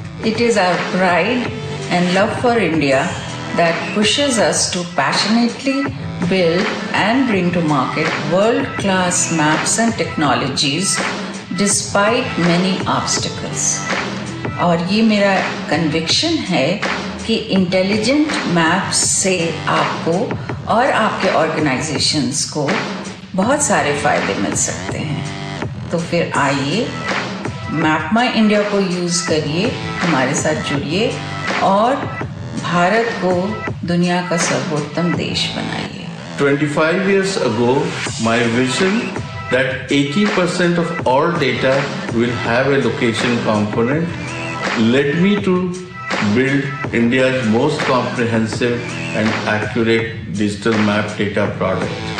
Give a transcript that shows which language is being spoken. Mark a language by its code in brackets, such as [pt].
[en] It is our pride and love for India that pushes us to passionately build and bring to market world-class maps and technologies despite many obstacles. [hi] और ये मेरा conviction है कि intelligent maps से आपको और आपके organizations को बहुत सारे फायदे मिल सकते हैं। तो फिर आइए मैप माई इंडिया को यूज़ करिए, हमारे साथ जुड़िए और भारत को दुनिया का सर्वोत्तम देश बनाइए। [en] 25 years ago, my vision that 80% of all data will have a location component led me to build India's most comprehensive and accurate digital map data product.